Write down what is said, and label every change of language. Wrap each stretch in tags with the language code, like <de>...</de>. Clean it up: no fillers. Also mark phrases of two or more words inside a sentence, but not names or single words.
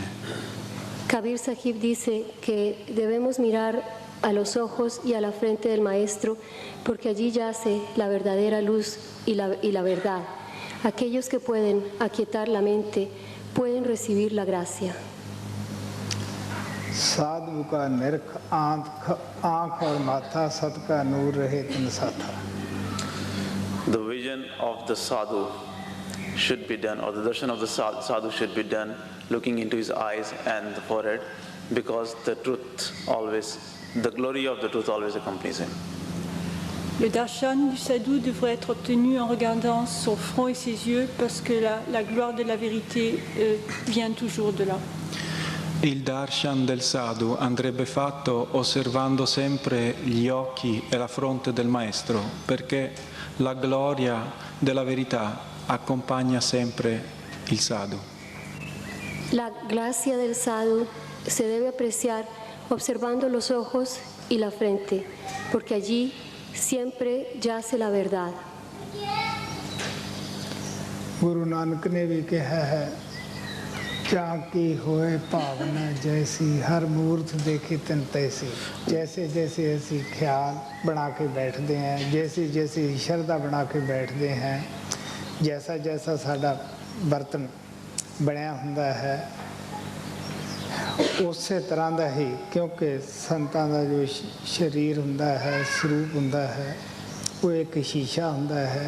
<es>Kabir Sahib dice que debemos mirar a los ojos y a la frente del Maestro, porque allí yace la verdadera luz y la verdad. Aquellos que pueden aquietar la mente pueden recibir la gracia.</es> <hi>साधु का निरख आँख और माथा सत का नूर रहे तिन साथा.</hi> <en>The vision of the sadhu should be done, or the darshan of the sadhu should be done looking into his eyes and the forehead, because the glory of the truth always accompanies him.</en> <fr>Le darshan du sadhu devrait être obtenu en regardant son front et ses yeux, parce que la gloire de la vérité vient toujours de là.</fr> <it>Il darshan del sadhu andrebbe fatto osservando sempre gli occhi e la fronte del maestro, perché la gloria della verità accompagna sempre il sadhu.</it> <es>La gracia del sadhu se debe apreciar observando los ojos y la frente, porque allí siempre yace la verdad.</es> <hi>गुरु नानक ने भी कहा है, चाकी होए भावना जैसी, हर मूर्त देखी तिन तैसी. जैसे जैसे ऐसी ख्याल बना के बैठते हैं, जैसी जैसी श्रद्धा बना के बैठते हैं, जैसा जैसा</hi> <pa>ਸਾਡਾ ਬਰਤਨ ਬਣਿਆ ਹੁੰਦਾ ਹੈ,</pa> <hi>उसे तरह का ही, क्योंकि संतां का जो शरीर</hi> <pa>ਹੁੰਦਾ ਹੈ,</pa> <hi>स्वरूप</hi> <pa>ਹੁੰਦਾ ਹੈ,</pa> <hi>वो एक शीशा</hi> <pa>ਹੁੰਦਾ ਹੈ.</pa>